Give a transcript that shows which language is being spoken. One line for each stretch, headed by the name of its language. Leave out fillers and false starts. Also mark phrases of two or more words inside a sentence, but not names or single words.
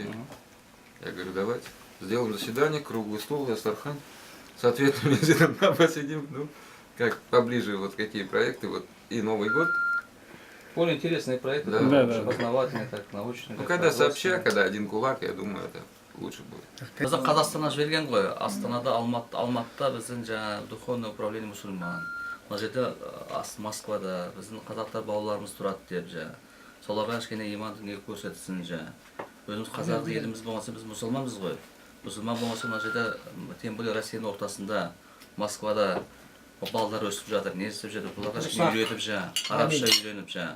Russian: Я говорю, давайте, сделаем заседание, круглый стол, Дастархан. С ответными визитами посидим, как поближе, вот какие проекты, вот и Новый год. Более интересные проекты, да. познавательные, так, научные. Когда сообща, когда один кулак, я думаю, это лучше будет.
Kazakh: Біз Қазақстаннан жіберген ғой, Астанада, Алматыда біздің жаңа
Russian: духовный управление
Kazakh: мұсылман. Мына жерде Москвада біздің қазақтар бауырларымыз тұрады деп жаңа. Соларға кішкене иман дүние көрсетсін жаңа. Өзіміз қазақ еліміз болмаса біз мұсылманбыз ғой. Мұсылман болмаса мына жерде
Russian: тем более
Kazakh: Россияның ортасында, Москвада балдар өсіп жатыр, не істеп жатыр, бұларға кішкене үйретіп жаңа, арабша үйреніп жаңа.